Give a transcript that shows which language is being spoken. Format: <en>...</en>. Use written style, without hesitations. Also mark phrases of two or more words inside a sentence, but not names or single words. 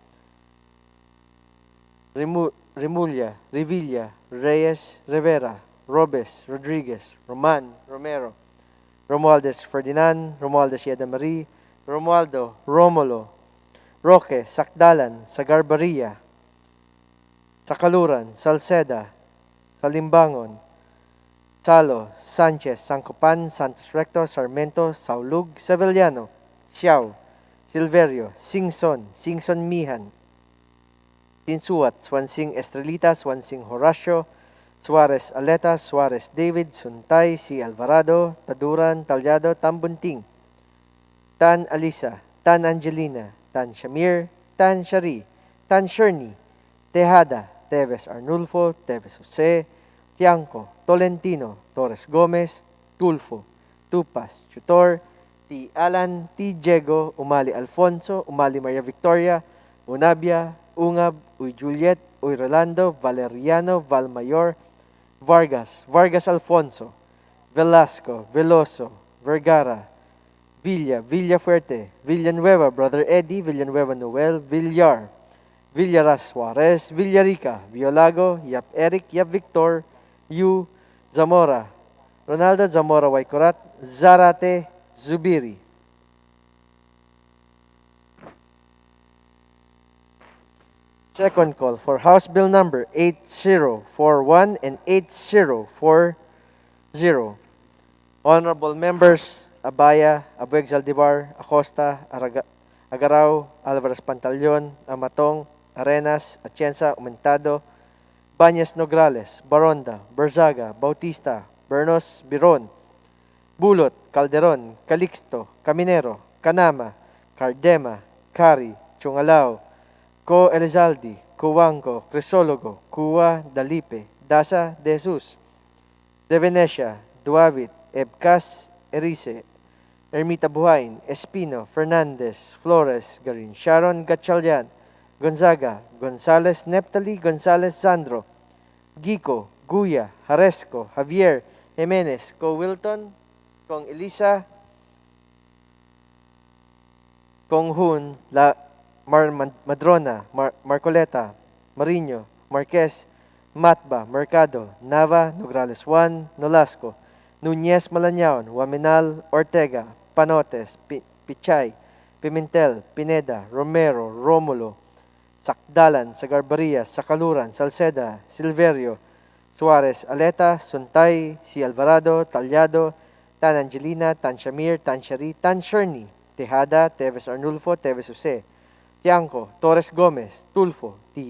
<en>Remulla, Revilla, Reyes, Rivera, Robes, Rodriguez, Roman, Romero, Romualdez Ferdinand, Romualdez Yeda Marie, Romualdo, Romulo, Roque, Sakdalan, Sagarbaria, Sakaluran, Salceda, Salimbangon, Salo, Sanchez, Sancopan, Santos Recto, Sarmiento, Saulug, Sevillano, Xiao, Silverio, Singson, Singson Mihan, Tinsuat, Swansing Estrelita, Swansing Horacio, Suarez Aleta, Suarez David, Suntay, C. Alvarado, Taduran, Talyado, Tambunting, Tan Alisa, Tan Angelina, Tan Shamir, Tan Shari, Tan Sherni, Tejada, Teves Arnulfo, Teves Jose, Tiangco, Tolentino, Torres Gomez, Tulfo, Tupas, Tutor, T. Alan, T. Diego, Umali Alfonso, Umali Maria Victoria, Unabia, Ungab, Uy Juliet, Uy Rolando, Valeriano, Valmayor, Vargas, Vargas Alfonso, Velasco, Veloso, Vergara, Villa, Villafuerte, Villanueva, Brother Eddie, Villanueva Noel, Villar, Villaras Suarez, Villarica, Violago, Yap Eric, Yap Victor, Yu, Zamora, Ronaldo Zamora Waikorat, Zarate, Zubiri. Second call for House Bill number 8041 and 8040. Honorable members, Abaya, Abueg Zaldivar, Acosta, Agaraw, Alvarez Pantaleon, Amatong, Arenas, Atienza, Aumentado, Banyas Nograles, Baronda, Berzaga, Bautista, Bernos, Biron, Bulot, Calderon, Calixto, Caminero, Canama, Cardema, Cari, Chungalao, Co Elizalde, Cuanco, Crisologo, Cua, Dalipe, Daza, De Jesus, De Venecia, Duavit, Ebcas, Erice, Ermita Buhain, Espino, Fernandez, Flores, Garin, Sharon Gatchalian, Gonzaga, Gonzales Neptali, Gonzales Sandro, Gico, Guya, Haresco, Javier, Jimenez, Co Wilton, Kong Elisa, Kong Hun, Madrona, Marcoleta, Mariño, Marquez, Matba, Mercado, Nava, Nograles Juan, Nolasco, Núñez Malañaon, Waminal, Ortega, Panotes, Pichay, Pimentel, Pineda, Romero, Romulo, Sakdalan, Sagarbarias, Sakaluran, Salceda, Silverio, Suarez, Aleta, Suntay, Si Alvarado, Talyado, Tan Angelina, Tan Shamir, Tan Shari, Tan Sherni, Tejada, Teves Arnulfo, Teves Jose, Tiangco, Torres Gomez, Tulfo, T.</en>